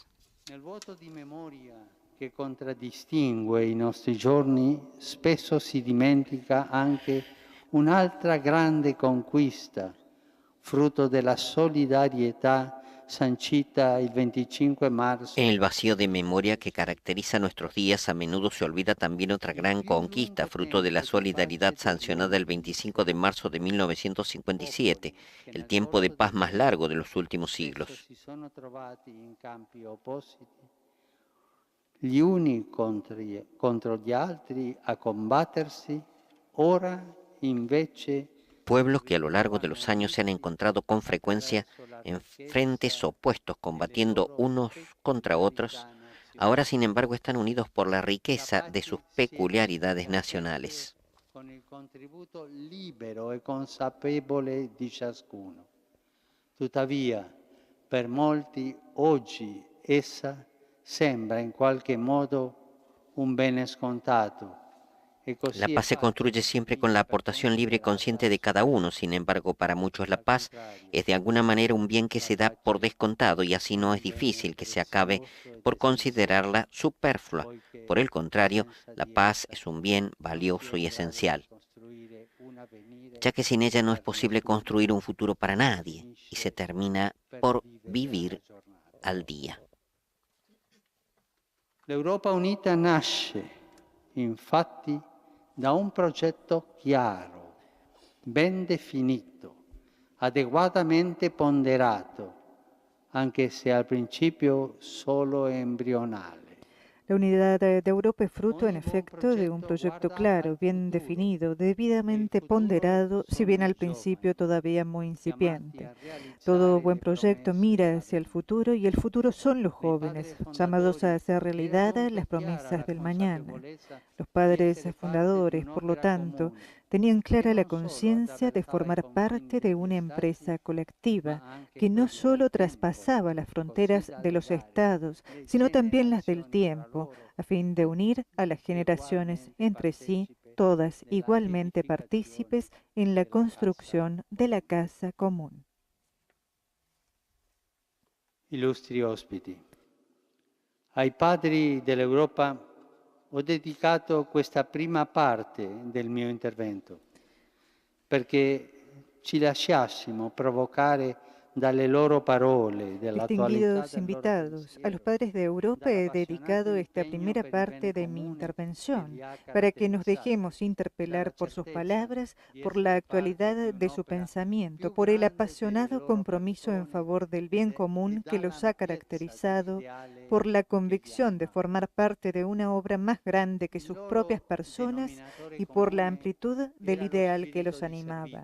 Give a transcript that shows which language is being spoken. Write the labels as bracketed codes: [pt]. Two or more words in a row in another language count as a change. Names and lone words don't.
[it] Nel vuoto di memoria che contraddistingue i nostri giorni, spesso si dimentica anche un'altra grande conquista, frutto della solidarietà sancita il 25 marzo. [es] En el vacío de memoria que caracteriza nuestros días, a menudo se olvida también otra gran conquista, fruto de la solidaridad sancionada el 25 de marzo de 1957, el tiempo de paz más largo de los últimos siglos. [it] Si sono trovati in campi opposti, gli uni contro gli altri a combattersi, ora invece [es] Pueblos que a lo largo de los años se han encontrado con frecuencia en frentes opuestos, combatiendo unos contra otros, ahora sin embargo están unidos por la riqueza de sus peculiaridades nacionales. [it] con il contributo libero e consapevole di ciascuno. Tuttavia, per molti oggi essa sembra in qualche modo un bene scontato. [es] La paz se construye siempre con la aportación libre y consciente de cada uno. Sin embargo, para muchos la paz es de alguna manera un bien que se da por descontado y así no es difícil que se acabe por considerarla superflua. Por el contrario, la paz es un bien valioso y esencial, ya que sin ella no es posible construir un futuro para nadie y se termina por vivir al día. [it] L'Europa unita nasce, infatti, da un progetto chiaro, ben definito, adeguatamente ponderato, anche se al principio solo embrionale. [es] La unidad de Europa es fruto, en efecto, de un proyecto claro, bien definido, debidamente ponderado, si bien al principio todavía muy incipiente. Todo buen proyecto mira hacia el futuro y el futuro son los jóvenes, llamados a hacer realidad las promesas del mañana. Los padres fundadores, por lo tanto, tenían clara la conciencia de formar parte de una empresa colectiva que no solo traspasaba las fronteras de los estados, sino también las del tiempo, a fin de unir a las generaciones entre sí, todas igualmente partícipes en la construcción de la casa común. [it] Illustri ospiti, ai padri dell'Europa ho dedicato questa prima parte del mio intervento perché ci lasciassimo provocare dalle loro parole, dell'attualità [es] Distinguidos invitados, a los padres de Europa he dedicado esta primera parte de mi intervención para que nos dejemos interpelar por sus palabras, por la actualidad de su pensamiento, por el apasionado compromiso en favor del bien común que los ha caracterizado, por la convicción de formar parte de una obra más grande que sus propias personas y por la amplitud del ideal que los animaba.